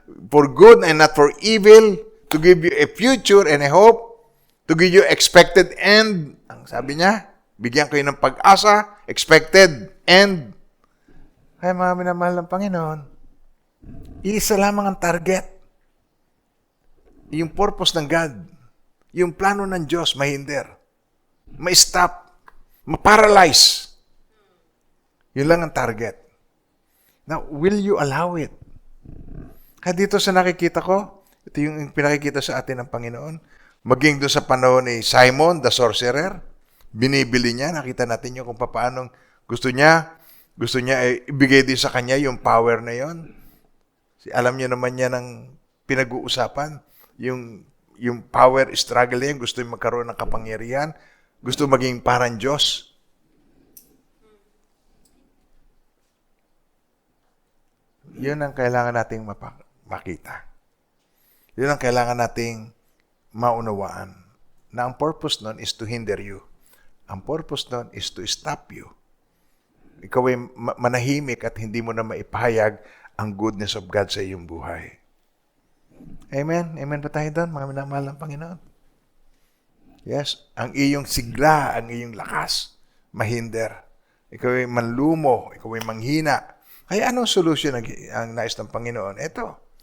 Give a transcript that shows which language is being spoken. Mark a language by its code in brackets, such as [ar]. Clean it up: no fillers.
[en] For good and not for evil, to give you a future and a hope, to give you expected end. [tl] Ang sabi niya, bigyan kayo ng pag-asa, expected end. Kaya mga minamahal ng Panginoon, isa lamang ang target. Yung purpose ng God, yung plano ng Diyos, mahinder, ma-stop, ma-paralyze. Yun lang ang target. [en] Now, will you allow it? [tl] Kaya dito sa nakikita ko, ito yung pinakikita sa atin ng Panginoon, maging doon sa panahon ni Simon, the sorcerer, binibili niya, nakita natin yung kung paano gusto niya ibigay din sa kanya yung power na yon. Alam niyo naman niya ng pinag-uusapan, yung power struggle niya, gusto yung magkaroon ng kapangyarihan, gusto maging parang Diyos. Yun ang kailangan nating makita. Yun ang kailangan nating maunawaan. Na ang purpose nun [en] is to hinder you. [tl] Ang purpose nun [en] is to stop you. [tl] Ikaw ay manahimik at hindi mo na maipahayag ang goodness of God sa iyong buhay. Amen? Amen ba tayo doon, mga minamahal ng Panginoon? Yes, ang iyong sigla, ang iyong lakas, mahinder. Ikaw ay manlumo, ikaw ay manghina. Kaya anong solusyon ang nais ng Panginoon? Ito.